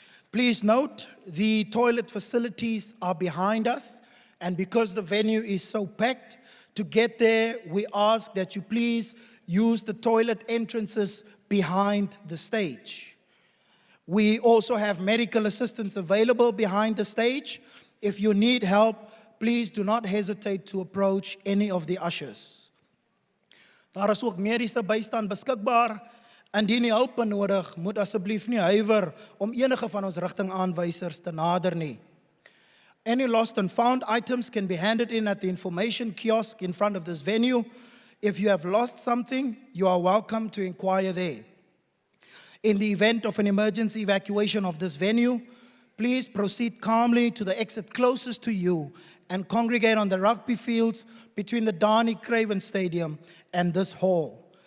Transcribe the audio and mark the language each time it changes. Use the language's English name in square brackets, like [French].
[English] Please note, the toilet facilities are behind us, and because the venue is so packed, to get there, we ask that you please use the toilet entrances behind the stage. We also have medical assistance available behind the stage. If you need help, please do not hesitate to approach any of the ushers. [Afrikaans] Daar is ook mediese bystand beskikbaar. Indien jy hulp benodig, moet asseblief nie huiwer om enige van ons rigtingaanwysers te nader nie. [English] Any lost and found items can be handed in at the information kiosk in front of this venue. If you have lost something, you are welcome to inquire there. In the event of an emergency evacuation of this venue, please proceed calmly to the exit closest to you and congregate on the rugby fields between the Dani Craven Stadium and this hall.